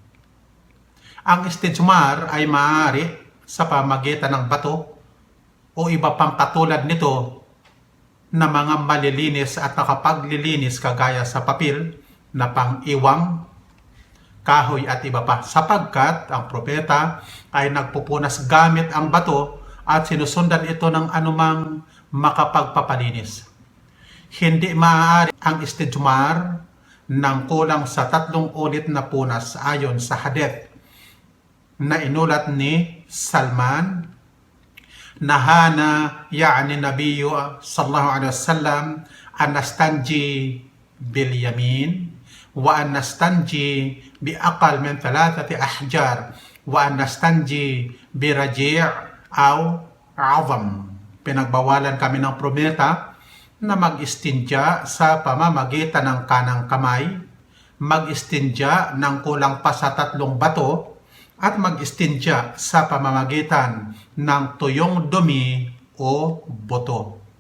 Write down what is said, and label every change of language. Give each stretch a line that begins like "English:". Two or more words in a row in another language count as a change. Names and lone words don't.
Filipino: Ang istijmar ay maaari sa pamagitan ng bato o iba pang katulad nito na mga malilinis at nakapaglilinis kagaya sa papel na pang-iwang, kahoy at iba pa, sapagkat ang propeta ay nagpupunas gamit ang bato at sinusundan ito ng anumang makapagpapalinis. Hindi maaari ang istijmar ng kulang sa 3 ulit na punas ayon sa hadith na inulat ni Salman,
Arabic: نهانا يعني النبي صلى الله عليه وسلم أن نستنجي باليمين وأن نستنجي بأقل من 3 أحجار وأن نستنجي برجيع أو عظم.
Filipino: Pinagbawalan kami ng propeta na mag-istinja sa pamamagitan ng kanang kamay, mag-istinja ng kulang pa sa 3 bato, at mag-istinja sa pamamagitan ng tuyong dumi o buto.